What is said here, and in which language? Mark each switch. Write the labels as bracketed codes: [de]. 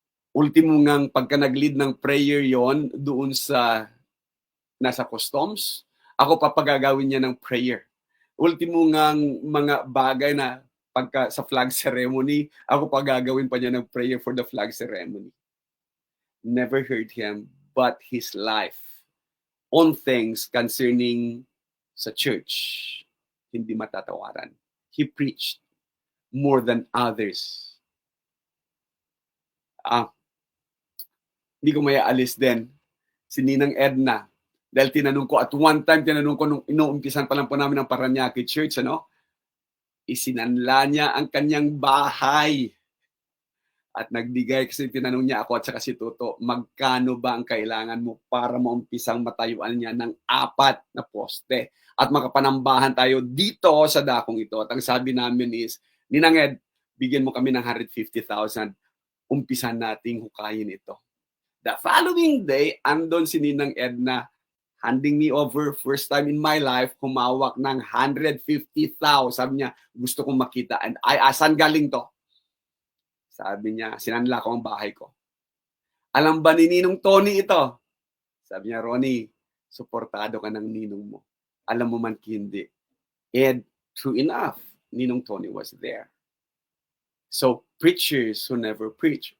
[tl] Ultimo ngang pagka nag-lead ng prayer yon doon sa nasa customs, ako papagagawin niya ng prayer. Ultimo ngang mga bagay na pagka sa flag ceremony, ako pagagawin pa niya ng prayer [en] for the flag ceremony. Never heard him, but his life on things concerning sa church, [tl] hindi matatawaran. [en] He preached more than others. [tl] Hindi ko mayaalis din si Ninang Edna. Dahil tinanong ko, [en] at one time, [tl] nung inuumpisan pa lang po namin ng Paranaque Church, isinanla niya ang kanyang bahay. At nagbigay, kasi tinanong niya ako at saka si Toto, magkano ba ang kailangan mo para maumpisang matayuan niya ng 4 na poste? At makapanambahan tayo dito sa dakong ito. At ang sabi namin is, Ninang Ed, bigyan mo kami ng 150,000. Umpisan nating hukayin ito. [en] The following day, [tl] andon si Ninang Edna, [en] handing me over, first time in my life, humawak ng 150,000. [tl] Sabi niya, gusto kong makita. And saan galing to? Sabi niya, sinanla ko ang bahay ko. Alam ba ni Ninong Tony ito? Sabi niya, Ronnie, suportado ka ng ninong mo. Alam mo man hindi. [en] And true enough, Ninong Tony was there. So, preachers who never preach.